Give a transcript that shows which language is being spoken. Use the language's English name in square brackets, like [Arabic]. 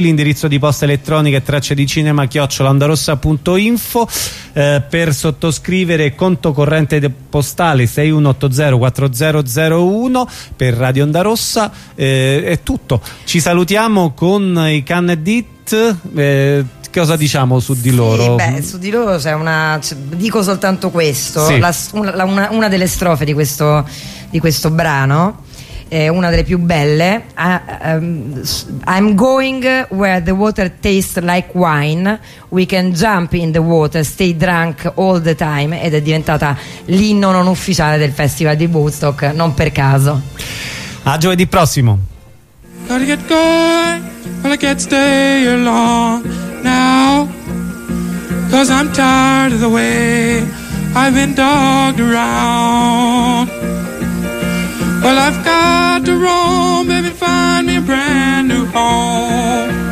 [Italian] L'indirizzo di posta elettronica è tracce di cinema@ondarossa.info, per sottoscrivere conto corrente postale 6180 4001 per Radio Onda Rossa. È tutto, ci salutiamo con i Canned Heat. Cosa diciamo su di loro? Beh, su di loro c'è una. Dico soltanto questo: sì. una delle strofe di questo brano. Una delle più belle. [English] I'm going where the water tastes like wine. We can jump in the water, stay drunk all the time. [Italian] Ed è diventata l'inno non ufficiale del Festival di Woodstock, non per caso. A giovedì prossimo. [English] Gotta get going, well I can't stay along now. Cause I'm tired of the way I've been dogged around. Well, I've got to roam, baby, find me a brand new home.